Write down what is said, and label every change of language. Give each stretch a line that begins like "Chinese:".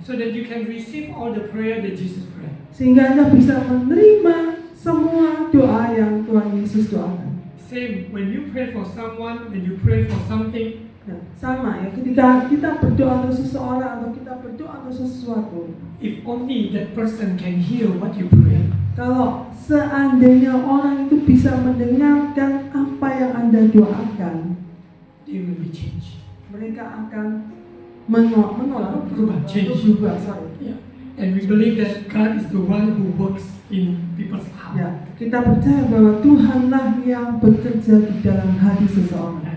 English: so that you can receive all the prayer that Jesus prayed.
Indonesian: sehingga Anda bisa menerima semua doa yang Tuhan Yesus doakan.
English: Same when you pray for someone, when you pray for something.
Indonesian: Nah, sama ya, ketika kita berdoa untuk seseorang atau kita berdoa untuk sesuatu,
English: If only that person can hear what you pray,
Indonesian: kalau seandainya orang itu bisa mendengarkan apa yang Anda doakan,
English: they will be changed.
Indonesian: mereka akan menolak, Berubah,
English: change. sorry. Yeah. And we believe that God is the one who works in people's heart.
Indonesian: Ya, kita percaya bahwa Tuhanlah yang bekerja di dalam hati seseorang.